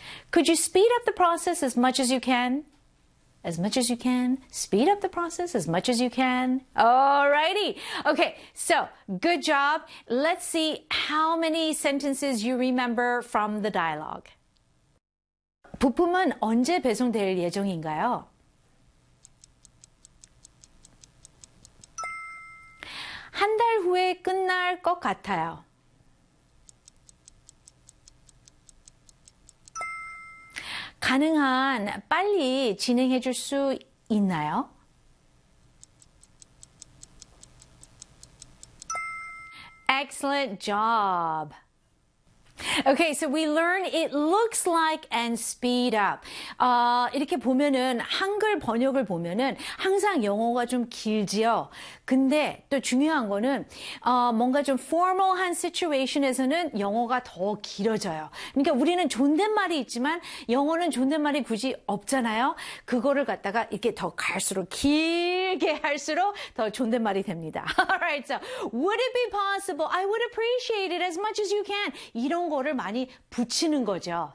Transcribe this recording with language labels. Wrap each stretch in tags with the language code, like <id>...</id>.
<en>Could you speed up the process as much as you can? As much as you can. Speed up the process as much as you can. Alrighty. Okay, so good job. Let's see how many sentences you remember from the dialogue.</en> <ko>부품은 언제 배송될 예정인가요? 한 달 후에 끝날 것 같아요. 가능한 빨리 진행해 줄 수 있나요?</ko> <en>'Excellent job! Okay, so we learn it looks like and speed up.</en> <ko>이렇게 보면은 한글 번역을 보면은 항상 영어가 좀 길지요. 근데 또 중요한 거는 뭔가 좀 formal한 situation에서는 영어가 더 길어져요. 그러니까 우리는 존댓말이 있지만 영어는 존댓말이 굳이 없잖아요. 그거를 갖다가 이렇게 더 갈수록 길게 할수록 더 존댓말이 됩니다.</ko> <en>Alright, so would it be possible? I would appreciate it as much as you can.</en> <ko>이런 거를 많이 붙이는 거죠.</ko>